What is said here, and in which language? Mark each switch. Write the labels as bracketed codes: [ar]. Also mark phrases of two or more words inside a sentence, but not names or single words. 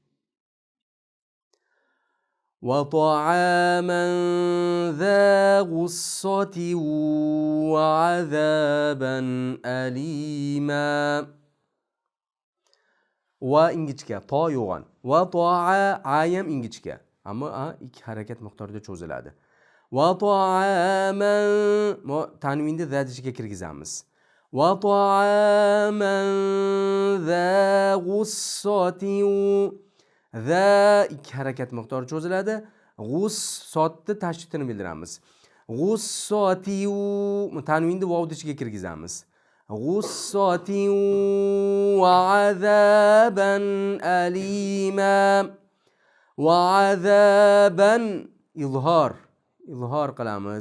[ar] وطعاما ذا غصة وعذابا أليما. [uz] Va ingichka, to yo'g'on. Va to'a ayam ingichka. Ammo 2 harakat miqdorida cho'ziladi. [ar] وطعاما [uz] tanvinni zadichiga kirgizamiz. [ar] وطعاما ذا غصة [uz] za 2 harakat miqdori cho'ziladi. G'ussotni tashdidini bildiramiz. G'ussati tanvinni vovdichiga kirgizamiz. [ar] غصة وعذابا أليما. وعذابا [uz] izhor qilamiz.